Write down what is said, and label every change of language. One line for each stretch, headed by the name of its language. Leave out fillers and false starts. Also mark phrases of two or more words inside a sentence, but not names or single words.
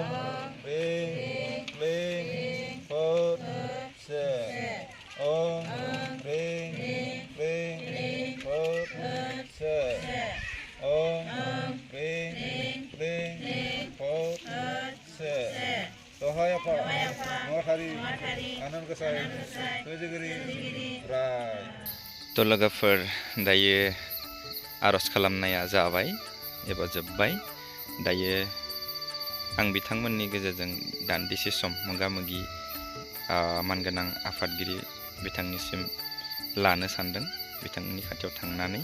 Sanskrit: ह्रीं क्लीं फुत्से ओम ह्रीं क्लीं फुत्से ओम ह्रीं क्लीं फुत्से
Bodo: दहाय आफा नुवाथारि आनान गसाइ सोरजिगिरि राय। थ' लोगोफोर, दायो आर'ज खालामनाया जाबाय एबा जोब्बाय। दायो आं बिथांमोननि गेजेरजों दान्दिसे सम मोगा मोगि मानगोनां आफादगिरि बिथांनिसिम लानो सानदों, बिथांनि खाथियाव थांनानै।